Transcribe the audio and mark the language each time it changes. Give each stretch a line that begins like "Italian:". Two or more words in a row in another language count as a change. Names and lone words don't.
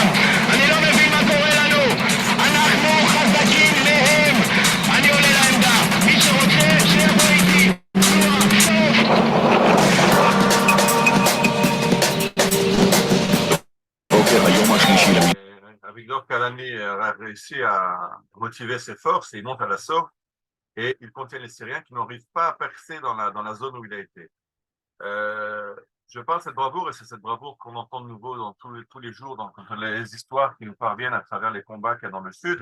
Hebrew: אני לא מבין מה קורה לנו. אנחנו חזקים מהם. אני עולה לעמדה. מי שרוצה, שיבוא איתי. בוקר היום השלישי
French: Avigdor Kalani a réussi à motiver ses forces et il monte à l'assaut et il contient les Syriens qui n'arrivent pas à percer dans la zone où il a été. Je parle de cette bravoure et c'est cette bravoure qu'on entend de nouveau dans tous les jours, dans les histoires qui nous parviennent à travers les combats qu'il y a dans le sud.